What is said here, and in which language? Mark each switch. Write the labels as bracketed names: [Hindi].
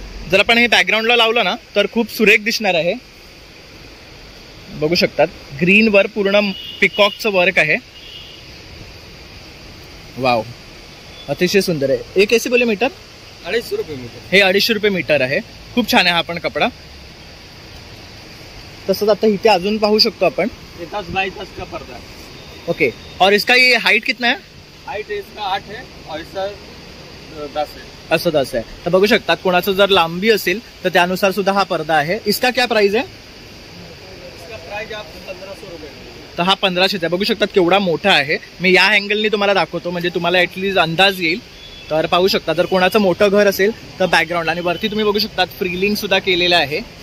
[Marathi] जर आपण हे बॅकग्राऊंडला लावलं ना तर खूप सुरेख दिसणार आहे. बघू शकतात ग्रीन वर पूर्ण पिकॉकचं वर्क आहे. वाव, अतिशय सुंदर आहे. हे [Hindi] कैसे बोले मीटर? 250 रुपये मीटर. [Marathi] हे 250 रुपये मीटर आहे. खूप छान आहे हा पण कपडा. तसंच आता इथे अजून पाहू शकतो आपण. [Hindi] 10 बाय 10 का पर्दा है. ओके, और इसका ये हाइट कितना है? हाइट इसका 8 है और इसका 10 है. [Marathi] असं 10 आहे. तर बघू शकतात कोणाचं जर लांबी असेल तर त्यानुसार सुद्धा हा पर्दा आहे. [Hindi] इसका क्या प्राइस है? इसका प्राइस आप 1500 रुपये. [Marathi] तर हा 1500 आहे. बघू शकतात केवढा मोठा आहे. मी या अँगलनी तुम्हाला दाखवतो म्हणजे तुम्हाला ऍटलीस्ट अंदाज येईल. तर पाहू शकता जर कोणाचं मोठं घर असेल तर बॅकग्राऊंड, आणि वरती तुम्ही बघू शकतात फ्रीलिंग सुद्धा केलेलं आहे.